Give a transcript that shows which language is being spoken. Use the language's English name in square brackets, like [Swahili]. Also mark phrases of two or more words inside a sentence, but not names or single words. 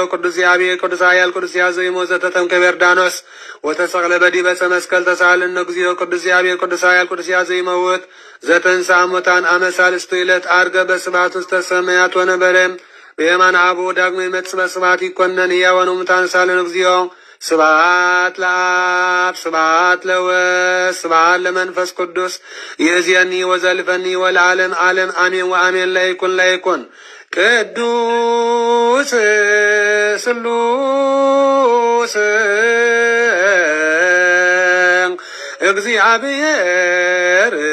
[Geez] ቅዱስ ያብየ ቅዱስ ኃያል ቅዱስ ያዘይሞ ዘተጠምቀ በዮርዳኖስ ወተሰቅለ በዲበ ዕፀ መስቀል ተሳለን እግዚኦ ቅዱስ ያብየ ቅዱስ ኃያል ቅዱስ ያዘይመውት ዘተንሥአ እሙታን አመ ሣልስቱ ዕለት ዐርገ በስብሐት ውስተ ሰማያት ወነበረ በየማነ አብ ዳግመ ይመጽእ በስብሐት ይኰነን ሕያዋን ወሙታን ተሳለን እግዚኦ ስብሐት ለአብ ስብሐት ለወልድ ስብሐት ለመንፈስ ቅዱስ ይእዜኒ ወዘልፈኒ ወለዓለም ዓለም አሜን ወአሜን ለይኩን ቅዱስ ስሉስ እግዚአብሔር